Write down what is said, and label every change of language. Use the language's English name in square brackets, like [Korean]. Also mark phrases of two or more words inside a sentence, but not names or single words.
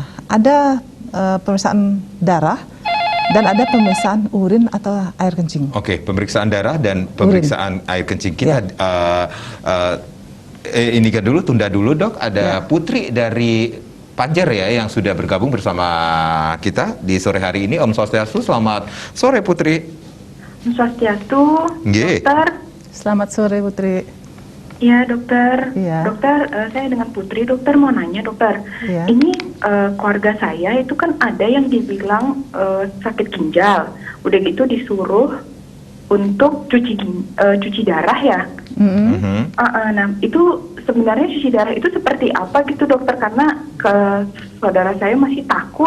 [Indonesian] Ada pemeriksaan darah dan ada pemeriksaan urin atau air kencing. Oke, pemeriksaan darah dan pemeriksaan air kencing. Kita ini kan dulu, tunda dulu, Dok. Ada Putri dari Panjer ya yang sudah bergabung bersama kita di sore hari ini. [Balinese] Om Swastiastu, [Indonesian] selamat sore Putri. [Balinese] Om Swastiastu, dokter. [Indonesian] Selamat sore Putri. Iya dokter. Dokter, saya dengan Putri. Dokter mau nanya dokter. Ini keluarga saya itu kan ada yang dibilang sakit ginjal. Udah gitu disuruh untuk cuci darah ya. Nah itu sebenarnya cuci darah itu seperti apa gitu dokter, karena saudara saya masih takut.